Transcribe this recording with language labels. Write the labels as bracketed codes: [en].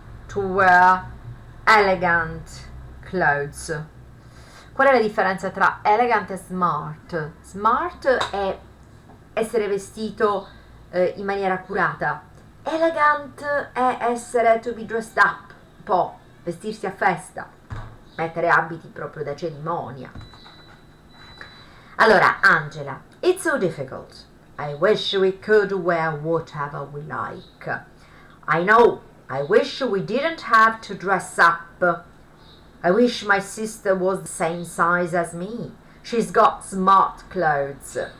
[en] To wear elegant clothes. [it] Qual è la differenza tra elegant e smart? Smart è essere vestito in maniera accurata. Elegant è essere [en] to be dressed up, [it] un po' vestirsi a festa, mettere abiti proprio da cerimonia. Allora, [en] Angela, it's so difficult. I wish we could wear whatever we like. I know, I wish we didn't have to dress up. I wish my sister was the same size as me. She's got smart clothes.